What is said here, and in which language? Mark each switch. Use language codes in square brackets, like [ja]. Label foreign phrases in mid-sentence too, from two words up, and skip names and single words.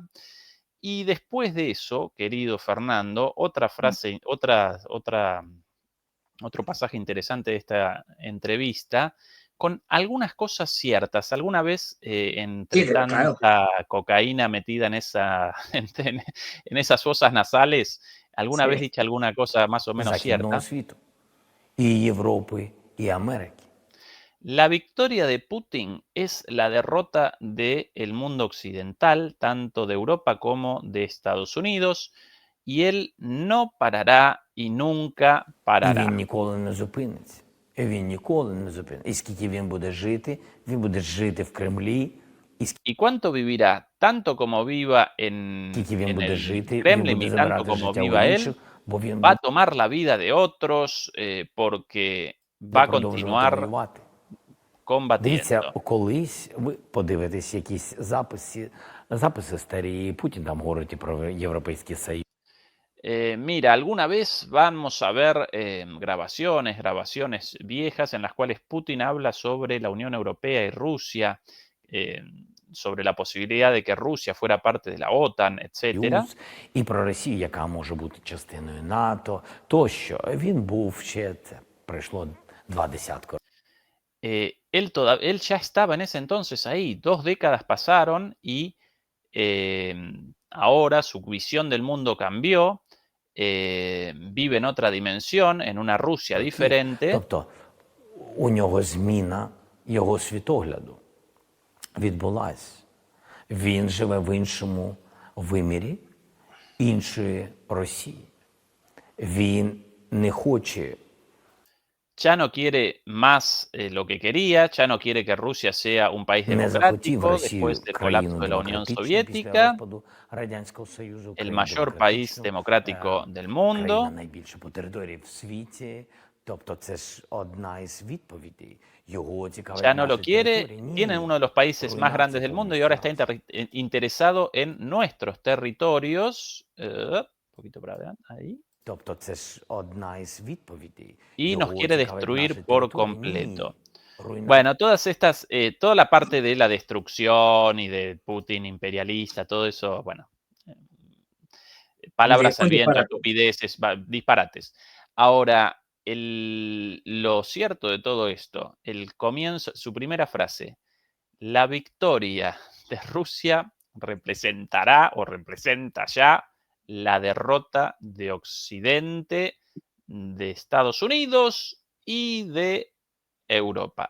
[es] Y después de eso, querido Fernando, otra frase, otro pasaje interesante de esta entrevista, con algunas cosas ciertas. Alguna vez, Sí, entre claro. tanta cocaína metida en esas fosas nasales, alguna vez Sí. dicha alguna cosa más o menos [uk] Західного [es] cierta. [uk] світу, і Європи, і Америки. [es] La victoria de Putin es la derrota del mundo occidental, tanto de Europa como de Estados Unidos, y él no parará y nunca [uk] І він [es] parará. [uk] ніколи не зупиниться. Він ніколи не зупиниться. І скільки він буде жити в Кремлі, і [es] ¿Y cuánto vivirá? Tanto como viva en [uk] скільки він буде [es] el [uk] жити, він [es] Kremlin [uk] буде [es] y tanto [uk] забирати [es] como [uk] життя у [es] viva él, [uk] інших, бо він [es] va a [uk] буде [es] tomar la vida de otros porque va a [uk] продовжувати [es] continuar [uk] воювати. Дивіться, [es] combatiendo. [uk] колись ви подивитесь якісь записи старі, Путін там говорить і про Європейський Союз. [es] Mira, alguna vez vamos a ver grabaciones viejas en las cuales Putin habla sobre la Unión Europea y Rusia, sobre la posibilidad de que Rusia fuera parte de la OTAN, etcétera. [uk] І про Росію, яка може бути частиною НАТО, тощо. Він був ще, це пройшло 20 років. [es] Él ya estaba en ese entonces ahí, 2 décadas pasaron y ahora su visión del mundo cambió, vive en otra dimensión, en una Rusia diferente. [uk] Тобто у нього зміна його світогляду відбулась. Він живе в іншому вимірі, іншої Росії. Він не хоче [es] Ya no quiere más lo que quería, ya no quiere que Rusia sea un país [uk] не захотів [es] democrático [uk] Росію [es] después del [uk] країну [es] colapso de la Unión [uk] демократичну після [es] Soviética, [uk] розпаду Радянського Союзу, [es] el [uk] країну [es] mayor país [uk] демократичну, [es] democrático del [uk] країна [es] mundo. [uk] найбільша по території в світі, Тобто це ж одна із відповідей. Його цікавить [es] Ya no lo [uk] наші [es] quiere, [uk] території. [es] tiene [uk] Ні. [es] uno de los países más grandes del mundo y ahora está interesado en nuestros territorios. Un poquito para adelante, ahí. [uk] Тобто це ж одна із відповідей. [es] Y nos [uk] Його [es] quiere [uk] цікавить наші [es] destruir por [uk] території. [es] completo. [uk] Ні. Руйнація. [es] Bueno, todas estas, toda la parte de la destrucción y de Putin imperialista, todo eso, bueno, palabras al viento, estupideces, disparates. Ahora, lo cierto de todo esto, el comienzo, su primera frase, la victoria de Rusia representará o representa ya la derrota de Occidente, de Estados Unidos y de Europa.